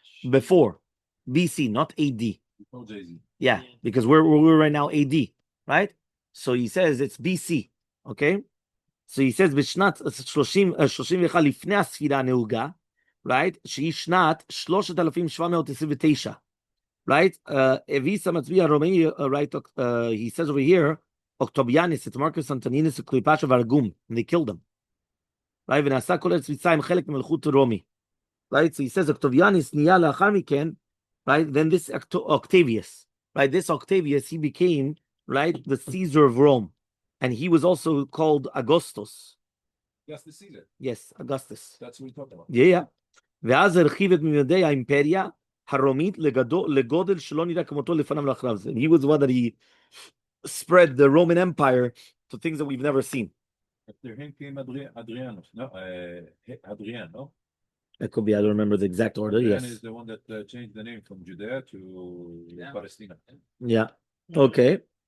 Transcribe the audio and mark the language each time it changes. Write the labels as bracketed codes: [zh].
[en] Before BC, not AD. Yeah, because we're right now AD, right? So he says it's BC. Okay. So he says, [he] בשנת 31 לפני הספירה הנהוגה, [en] right? [he] שהיא שנת 3,729, [en] right? [he] הביס המצביא הרומאי, [en] right? He says over here, Octavianus, it's Marcus Antoninus, Cleopatra [he] והרגום, [en] and they killed him. Right? [he] ונעשה כל ארץ מצרים חלק ממלכות רומי. [en] Right? So he says, Octavianus [he] נהיה לאחר מכן, [en] right? Then this Octavius, right? This Octavius, he became, right, the Caesar of Rome. And he was also called Augustus. Yes, the Caesar. Yes, Augustus. That's what we talked about. Yeah. [he] ואז הרחיב את ממדי האימפריה הרומית לגודל שלא נראה כמותו לפניו ולאחריו. [en] And he was the one that he spread the Roman Empire to things that we've never seen. After him came Adrian, no, Adrian, no? It could be, I don't remember the exact order, Adrian yes. is the one that changed the name from Judea to Palestine. Yeah, okay.